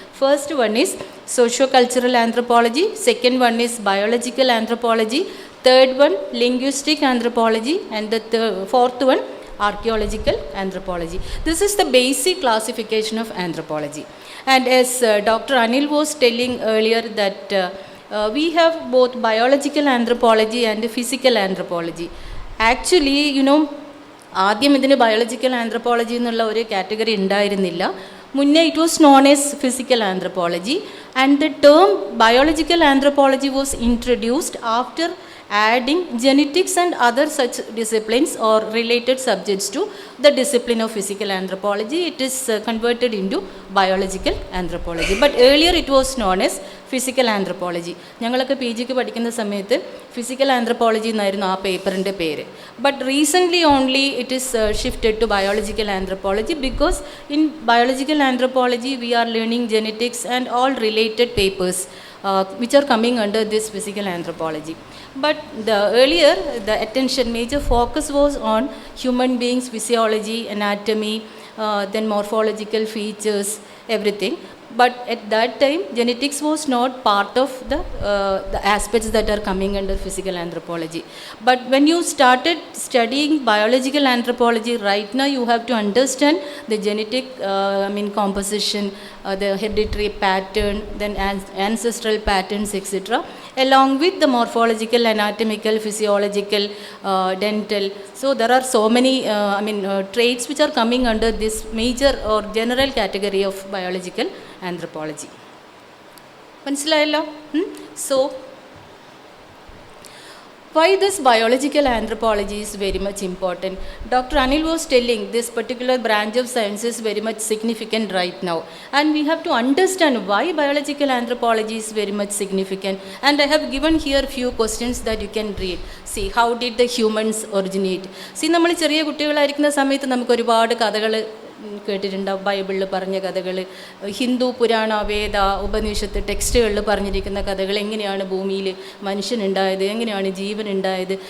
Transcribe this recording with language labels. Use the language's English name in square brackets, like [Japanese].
[English] First one is socio-cultural anthropology, second one is biological anthropology, third one linguistic anthropology, and the fourth one archaeological anthropology. This is the basic classification of anthropology. And as Dr. Anil was telling earlier that we have both biological anthropology and physical anthropology. Actually, [Malayalam] ആദ്യം ഇതിന് biological anthropology എന്നുള്ള ഒരു category ഉണ്ടായിരുന്നില്ല. മുന്നേ [English] it was known as physical anthropology, and the term biological anthropology was introduced after adding genetics and other such disciplines or related subjects to the discipline of physical anthropology. It is converted into biological anthropology. But earlier it was known as physical anthropology. [Malayalam] ഞങ്ങളൊക്കെ P ജിക്ക് പഠിക്കുന്ന സമയത്ത് physical anthropology എന്നായിരുന്നു ആ പേപ്പറിൻ്റെ പേര്. [English] But recently only it is shifted to biological anthropology, because in biological anthropology we are learning genetics and all related papers which are coming under this physical anthropology. But earlier the major focus was on human beings, physiology, anatomy, then morphological features, everything. But at that time, genetics was not part of the aspects that are coming under physical anthropology. But when you started studying biological anthropology, right now you have to understand the genetic composition, the hereditary pattern, then ancestral patterns, etc., along with the morphological, anatomical, physiological, dental. So there are so many traits which are coming under this major or general category of biological anthropology. [Malayalam] മനസ്സിലായല്ലോ? So [English] Why this biological anthropology is very much important? Dr. Anil was telling this particular branch of science is very much significant right now. And we have to understand why biological anthropology is very much significant. And I have given here few questions that you can read. See, how did the humans originate? See, [Malayalam] നമ്മൾ ചെറിയ കുട്ടികളായിരിക്കുന്ന സമയത്ത് നമുക്ക് ഒരുപാട് കഥകൾ കേട്ടിട്ടുണ്ടാവും. ബൈബിളിൽ പറഞ്ഞ കഥകൾ, ഹിന്ദു പുരാണ വേദ ഉപനിഷത്ത് ടെക്സ്റ്റുകളിൽ പറഞ്ഞിരിക്കുന്ന കഥകൾ, എങ്ങനെയാണ് ഭൂമിയിൽ മനുഷ്യനുണ്ടായത്, എങ്ങനെയാണ് ജീവൻ ഉണ്ടായത്.